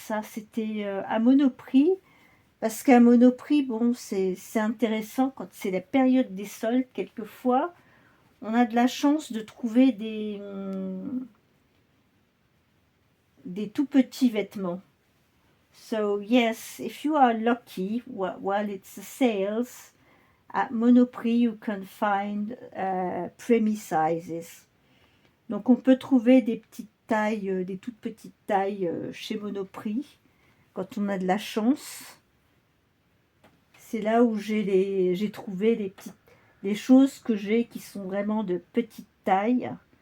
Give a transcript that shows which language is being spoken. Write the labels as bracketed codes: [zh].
[fr] Ça, c'était à Monoprix. Parce qu'à Monoprix, bon, c'est intéressant quand c'est la période des soldes. Quelquefois, on a de la chance de trouver des tout petits vêtements. [en] So, yes, if you are lucky, while it's the sales, at Monoprix, you can find preemie sizes. [fr] Donc, on peut trouver des petites tailles, des toutes petites tailles chez Monoprix, quand on a de la chance. C'est là où j'ai trouvé les choses que j'ai qui sont vraiment de petite taille.